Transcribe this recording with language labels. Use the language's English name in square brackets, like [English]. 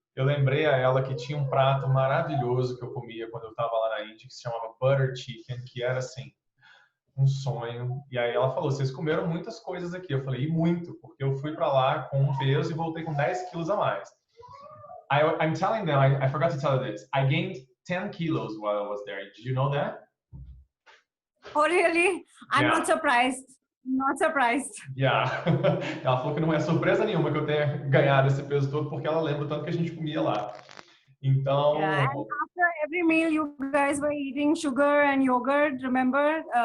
[Portuguese] Eu lembrei a ela que tinha um prato maravilhoso que eu comia quando eu estava lá na Índia, que se chamava Butter Chicken, que era assim, um sonho. E aí ela falou, vocês comeram muitas coisas aqui. Eu falei, e muito, porque eu fui para lá com um peso e voltei com 10 quilos a mais. [English] I'm telling them, I forgot to tell you this, I gained 10 kilos while I was there. Did you know that? Oh, really? I'm not surprised. Not surprised. Yeah. [Portuguese] Ela falou que não é surpresa nenhuma que eu tenha ganhado esse peso todo, porque ela lembra o tanto que a gente comia lá. Então... [English] Yeah, and after every meal, you guys were eating sugar and yogurt, remember?